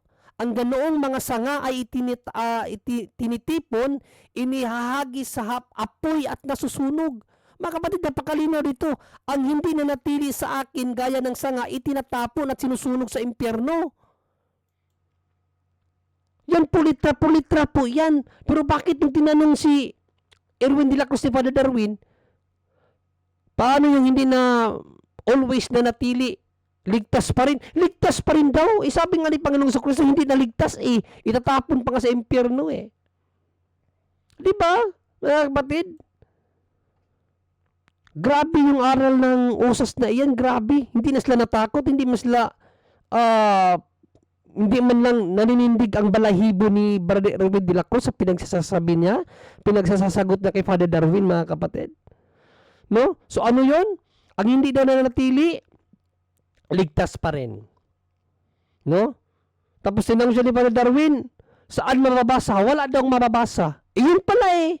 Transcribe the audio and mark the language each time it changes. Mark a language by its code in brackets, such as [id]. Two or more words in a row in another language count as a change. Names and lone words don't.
[tl] Ang ganoong mga sanga ay tinitipon, inihahagis sa apoy at nasusunog. Mga kapatid, napakalinaw dito. Ang hindi nanatili sa akin, gaya ng sanga, itinatapon at sinusunog sa impyerno. Yan po, litra po yan. Pero bakit yung tinanong si Erwin de la Cruz ni Father Darwin, paano yung hindi na always nanatili? Ligtas pa rin. Ligtas pa rin daw. Sabi nga ni Panginoong Kristo, hindi naligtas eh. Itatapon pa nga sa impyerno eh. Di ba, mga kapatid? Grabe yung aral ng usas na iyan. Grabe. Hindi na sila natakot. Hindi man sila hindi man lang naninindig ang balahibo ni Brother Erwin de la Cruz sa pinagsasabi niya, pinagsasagot niya kay Father Darwin, mga kapatid. No? So ano yon? Ang hindi daw nananatili, ligtas pa rin. No? Tapos tinanong siya ni Father Darwin, saan mababasa? Wala daw mababasa. Yun pala eh.